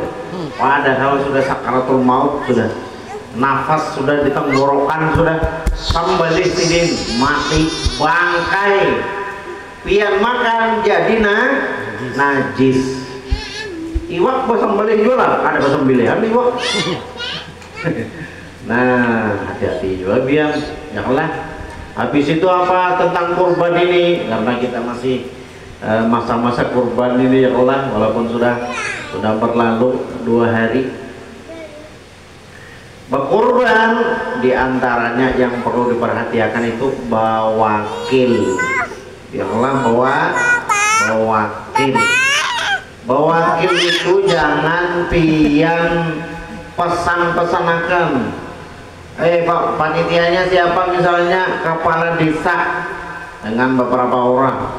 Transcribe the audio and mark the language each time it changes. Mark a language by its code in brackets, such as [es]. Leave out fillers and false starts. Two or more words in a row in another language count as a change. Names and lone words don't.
[id] Padahal sudah sakaratul maut, sudah nafas sudah di tenggorokan, sudah sambeli sidin, mati bangkai. [bjn] Pian makan jadi najis. Iwak bersembelih juga, ada bersembelihan iwak. [id] Nah, hati-hati juga biar janganlah. Habis itu apa tentang kurban ini? Karena kita masih masa-masa kurban ini ya Allah, walaupun sudah berlalu 2 hari. Berkurban diantaranya yang perlu diperhatikan itu bawakil. Ya Allah, bawakil. [bjn] Bawakil itu jangan pian pesan-pesanakan. [id] Pak, panitianya siapa, misalnya kepala desa dengan beberapa orang.